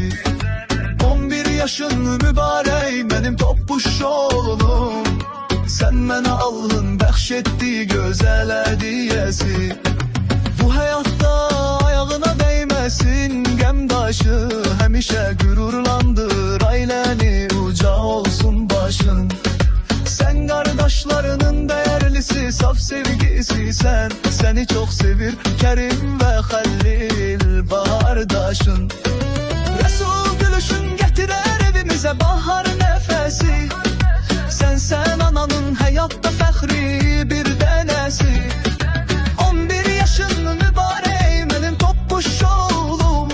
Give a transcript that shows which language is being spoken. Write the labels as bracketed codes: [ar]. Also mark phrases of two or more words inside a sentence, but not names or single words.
[az] 11 yaşın mübarək mənim toppuş oğlum. Sen mənə Allahın bəxş etdiyi gözəl hədiyəsi. Bu həyatda ayağına dəyməsin qəm daşı, həmişə qürurlandır ailəni, uca olsun başın. [tr] Sen kardeşlerinin değerlisi, saf sevgisi sen. Seni çok sevir Kerim ve Halil Bahardaşın. Resul gülüşün getirer evimize bahar nefesi. [az] Sen ananın hayatta fəxri bir dənəsi. 11 yaşın mübarək mənim toppuş oğlum.